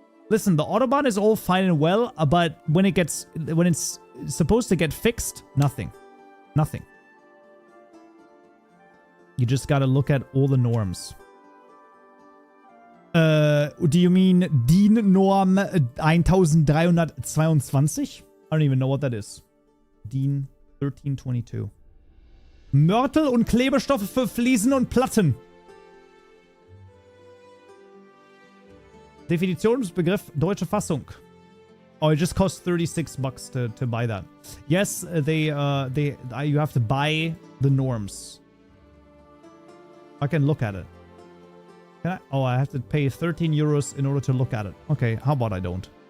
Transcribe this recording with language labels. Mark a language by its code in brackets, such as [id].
[en] Listen, the Autobahn is all fine and well, but when it's supposed to get fixed, nothing. You just gotta look at all the norms. Do you mean DIN Norm 1322? I don't even know what that is. DIN 1322. [de] Mörtel und Klebestoffe für Fliesen und Platten. Definitionsbegriff deutsche Fassung. [en] Oh, it just costs $36 to buy that. Yes, you have to buy the norms. I can look at it. Can I? Oh, I have to pay 13 euros in order to look at it. Okay, how about I don't?